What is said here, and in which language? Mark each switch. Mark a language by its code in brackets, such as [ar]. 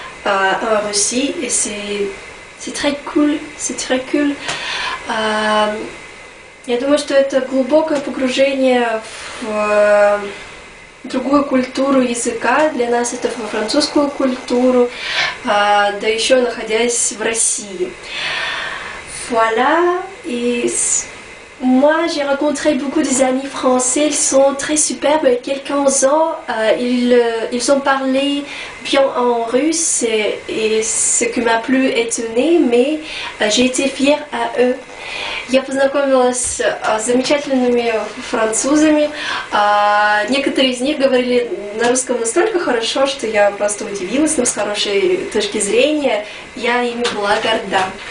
[fr] en Russie et c'est très cool, c'est très cool. [ru] Я думаю, что это глубокое погружение в другую культуру языка. Для нас это французскую культуру, да еще находясь в России. [fr] Voilà, et moi j'ai rencontré beaucoup des amis français, ils sont très superbes, avec quelques ans, ils ont parlé bien en russe et ce qui m'a plus étonnée, mais j'ai été fière à eux. [ru] Я познакомилась с замечательными французами. Некоторые из них говорили на русском настолько хорошо, что я просто удивилась, но с хорошей точки зрения я ими была горда.